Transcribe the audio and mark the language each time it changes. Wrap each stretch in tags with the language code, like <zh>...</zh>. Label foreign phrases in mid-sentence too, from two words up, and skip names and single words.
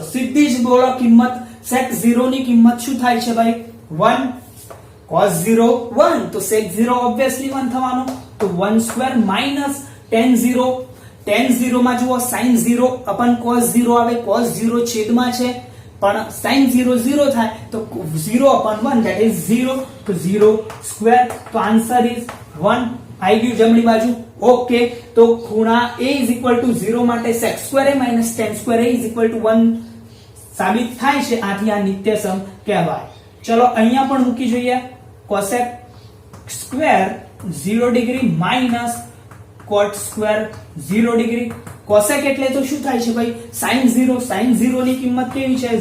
<gu>સીધી જ બોલો કિંમત. sec 0 ની કિંમત શું થાય છે ભાઈ? 1, cos 0 1, તો sec 0 obviously 1 થવાનું, તો 1 સ્ક્વેર માઈનસ tan 0. tan 0 માં જુઓ sin 0 upon cos 0 આવે, cos 0 છેદમાં છે, પણ sin 0 0 થાય તો</gu> <en>0 upon 1 that is 0,</en> <gu>તો 0 સ્ક્વેર. તો</gu> <en>answer is</en> <gu>1 આવી ગયું જમણી બાજુ. ઓકે, તો ખૂણા</gu> <en>a is equal to 0</en> <gu>માટે sec સ્ક્વેર a minus tan સ્ક્વેર</gu> <en>a is equal to 1</en> <gu>સાબિત થાય છે, આથી આ નિત્યસમ કહેવાય. ચલો અહીંયા પણ મૂકી જોઈએ. cosec સ્ક્વેર 0 ડિગ્રી માઈનસ cot સ્ક્વેર 0 ડિગ્રી. cosec એટલે તો શું થાય છે ભાઈ? sin 0 ની કિંમત કેવી છે?</gu>